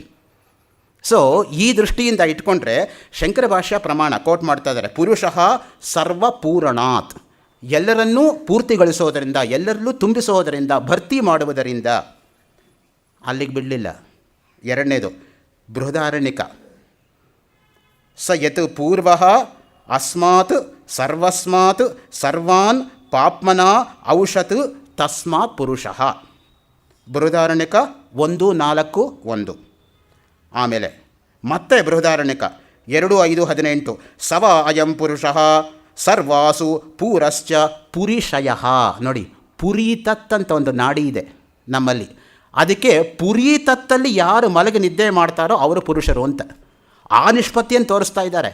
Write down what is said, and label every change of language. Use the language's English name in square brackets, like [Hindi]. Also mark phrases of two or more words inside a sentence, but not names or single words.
[Kannada] ಸೊ ಈ ದೃಷ್ಟಿಯಿಂದ ಇಟ್ಕೊಂಡ್ರೆ ಶಂಕರ ಭಾಷ್ಯ ಪ್ರಮಾಣ ಕೋಟ್ ಮಾಡ್ತಾ ಇದ್ದಾರೆ, [Sanskrit] ಪುರುಷ ಸರ್ವಪೂರಣಾತ್, [Kannada] ಎಲ್ಲರನ್ನೂ ಪೂರ್ತಿಗೊಳಿಸೋದರಿಂದ, ಎಲ್ಲರಲ್ಲೂ ತುಂಬಿಸೋದರಿಂದ, ಭರ್ತಿ ಮಾಡುವುದರಿಂದ. ಅಲ್ಲಿಗೆ ಬಿಡಲಿಲ್ಲ. ಎರಡನೇದು ಬೃಹದಾರಣ್ಯಕ, [Sanskrit] ಸ ಯತ್ ಪೂರ್ವ ಅಸ್ಮಾತ್ ಸರ್ವಸ್ಮಾತ್ ಸರ್ವಾನ್ ಪಾಪ್ಮನ ಔಷತ್ ತಸ್ಮಾತ್ ಪುರುಷಃ. [Kannada] ಬೃಹದಾರಣ್ಯಕ 1:4-1. ಆಮೇಲೆ ಮತ್ತೆ ಬೃಹದಾರಣ್ಯಕ 2:5-18, [Sanskrit] ಸವ ಅಯಂ ಪುರುಷಃ ಸರ್ವಾಸು ಪೂರಶ್ಚ ಪುರಿಷಯಃ. [Kannada] ನೋಡಿ ಪುರೀತತ್ ಅಂತ ಒಂದು ನಾಡಿ ಇದೆ ನಮ್ಮಲ್ಲಿ, ಅದಕ್ಕೆ ಪುರೀತತ್ತಲ್ಲಿ ಯಾರು ಮಲಗಿ ನಿದ್ದೆ ಮಾಡ್ತಾರೋ ಅವರು ಪುರುಷರು ಅಂತ ಆ ನಿಷ್ಪತ್ತಿಯನ್ನು ತೋರಿಸ್ತಾ ಇದ್ದಾರೆ.